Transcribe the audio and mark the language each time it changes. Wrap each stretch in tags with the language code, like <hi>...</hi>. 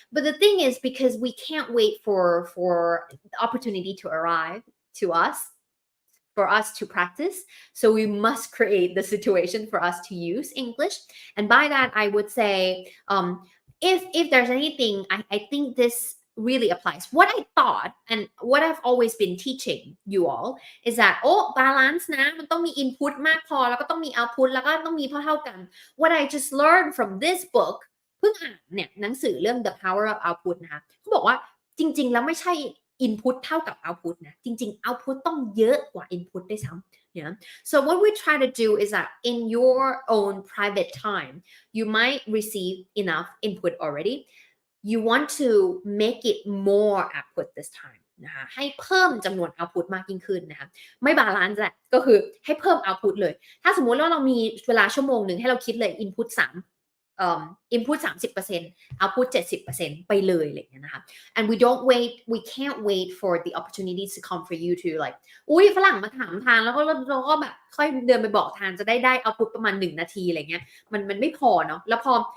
<en>But the thing is, because we can't wait for the opportunity to arrive to us, for us to practice, so we must create the situation for us to use English. And by that, I would say, if there's anything, I think this really applies. What I thought and what I've always been teaching you all is that balance</en> <th>นะมันต้องมี input มากพอแล้วก็ต้องมี output แล้วก็ต้องมีเท่ากัน</th> <en>What I just learned from this book</en> <th>เพิ่งอ่านเนี่ยหนังสือเรื่อง The Power of Output นะคะเขาบอกว่าจริงๆแล้วไม่ใช่ input เท่ากับ output นะจริงๆ output ต้องเยอะกว่า input ด้วยซ้ำYeah.</th> <en>So what we try to do is that in your own private time, you might receive enough input already. You want to make it more output this time</en> <th>นะคะให้เพิ่มจำนวน output มากยิ่งขึ้นนะคะไม่บาลานซ์แหละก็คือให้เพิ่ม output เลยถ้าสมมุติว่าเรามีเวลาชั่วโมงหนึ่งให้เราคิดเลย input input 30% output 70% ไปเลยอะไรอย่างเงี้ยนะคะ</th> <en>and we can't wait for the opportunities to come for you to like</en> <th>อุ้ยฝรั่งมาถามทางแล้วก็เราก็แบบค่อยเดินไปบอกทางจะได้ output ประมาณ1นาทีอะไรเงี้ยมันไม่พอเนาะแล้วพอ</th>